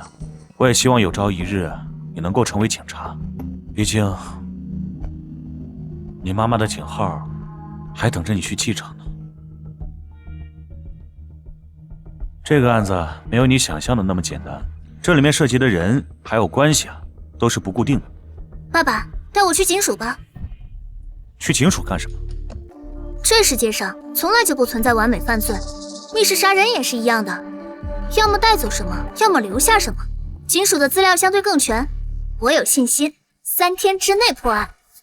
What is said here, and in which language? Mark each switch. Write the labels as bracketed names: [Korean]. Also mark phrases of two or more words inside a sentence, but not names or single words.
[Chinese] 我也希望有朝一日你能夠成為警察，畢竟你媽媽的警號還等着你去繼承呢。這個案子沒有你想象的那麼簡單，這裡面涉及的人還有關係啊，都是不固定的。爸爸，帶我去警署吧。去警署幹什麼？這世界上從來就不存在完美犯罪，密室殺人也是一樣的，要麼帶走什麼，要麼留下什麼。警署的資料相对更全，我有信心3天之內破案。